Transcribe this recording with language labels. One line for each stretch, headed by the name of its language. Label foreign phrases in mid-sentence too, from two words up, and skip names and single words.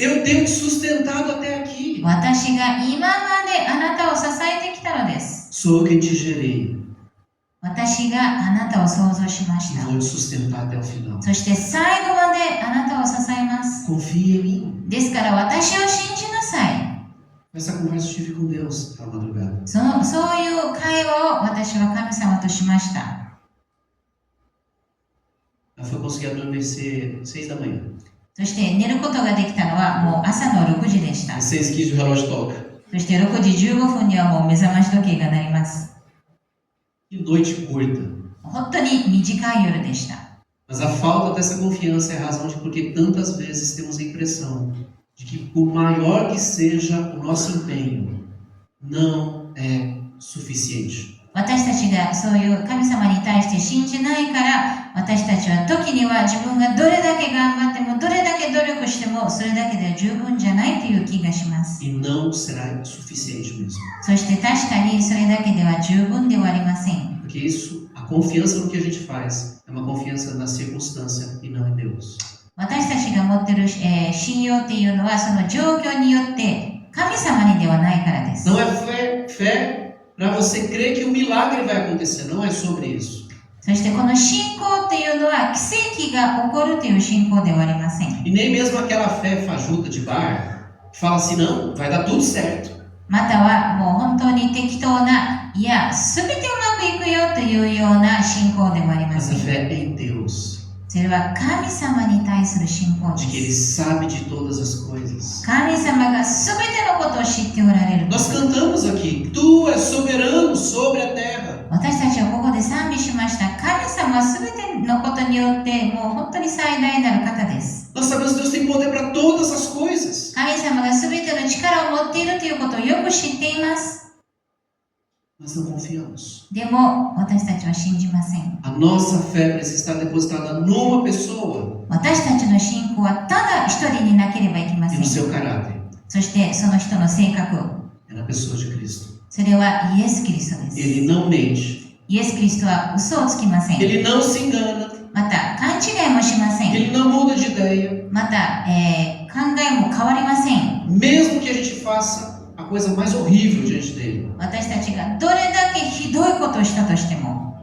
Portuguese: Eu tenho te sustentado até aqui.
Japanese: 私が今まであなたを支えてきたのです。
Portuguese: Sou eu quem te gerei.
Japanese: 私があなたを創造しまし
Portuguese: E
Japanese: た。
Portuguese: vou te sustentar até o final.
Japanese: そして最後まであなたを支えます。
Portuguese: Confie em mim.
Japanese: ですから私を信じなさい。
Portuguese: Essa conversa eu tive com Deus na madrugada.
Japanese: そういう会話を私は神様としました。
Portuguese: Eu fui conseguir adormecer 6 da manhã.
Japanese: そして寝ることができたのはもう朝の6時でした。
Portuguese: Às 6h15 o relógio toca.
Japanese: そして6時15分にはもう目覚まし時計が鳴ります。
Portuguese: Que noite curta.
Japanese: 本当に短い夜でした。
Portuguese: Mas a falta dessa confiança é a razão de porque tantas vezes temos a impressão de que por maior que seja o nosso empenho, não é suficiente.
Japanese: 私たちがそういう神様に対して信じないから、私たちは時には自分がどれだけ頑張ってもどれだけ努力してもそれだけでは十分じゃないという気がします。
Portuguese: E não será suficiente mesmo.
Japanese: そして確かにそれだけでは十分ではありません。
Portuguese: Porque isso, a confiança no que a gente faz, é uma confiança na circunstância e não em Deus.
Japanese: 私たちが持っている、信用っていうのはその状況によって神様にではないからです。
Portuguese: Não é fé para você crer que o milagre vai acontecer, não é sobre isso.
Japanese: そしてこの信仰っていうのは奇跡が起こるという信仰ではありません。
Portuguese: E nem mesmo aquela fé fajuta de bar, que fala assim, não, vai dar tudo certo.
Japanese: またはもう本当に適当な、いや、すべてうまくいくよというような信仰でもありま
Portuguese: Essa
Japanese: せん。
Portuguese: fé é em Deus,
Japanese: それは神様に対する信仰
Portuguese: de que
Japanese: で
Portuguese: Ele
Japanese: す。
Portuguese: sabe de todas as coisas.
Japanese: 神様がすべてのことを知っておられる。
Portuguese: Nós cantamos aqui, Tu és soberano sobre a terra.
Japanese: 私たちはここで賛美しました。神様はすべてのことによってもう本当に最大なる方です。
Portuguese: Nós sabemos que Deus tem poder para todas as coisas.
Japanese: 神様がすべての力を持っているということをよく知っています。
Portuguese: Mas mas não confiamos.
Japanese: でも私たちは信じません。
Portuguese: A nossa fé precisa estar depositada numa pessoa
Japanese: 私たちの信仰はただ一人になければいけま
Portuguese: e
Japanese: せ
Portuguese: no
Japanese: ん。
Portuguese: seu caráter.
Japanese: そしてその人の性格、
Portuguese: É na pessoa de Cristo.
Japanese: それはイエス・キリストです。
Portuguese: Ele não mente.
Japanese: イエス・キリストは嘘をつきません。
Portuguese: Ele não se engana.
Japanese: また勘違いもしません。
Portuguese: Ele não muda de ideia.
Japanese: また、考えも変わりません。
Portuguese: Mesmo que a gente faça a coisa mais horrível diante dele.
Japanese: 私たちがどれだけひどいことをしたとしても、